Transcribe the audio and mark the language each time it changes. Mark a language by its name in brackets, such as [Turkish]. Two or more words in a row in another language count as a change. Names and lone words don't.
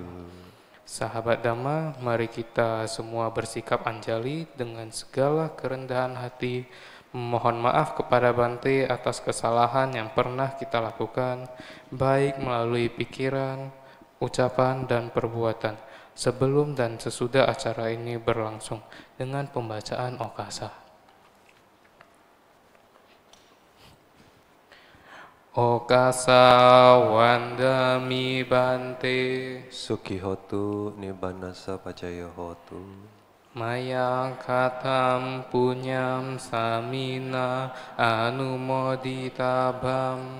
[Indonesian] Sahabat Dhamma, mari kita semua bersikap anjali dengan segala kerendahan hati, memohon maaf kepada Bante atas kesalahan yang pernah kita lakukan, baik melalui pikiran, ucapan, dan perbuatan, sebelum dan sesudah acara ini berlangsung dengan pembacaan Okasa. [Pali] Okasa wandami Bante Sukhihotu nibbanasa pacaya hotu. maya katam punyam samina anumoditabam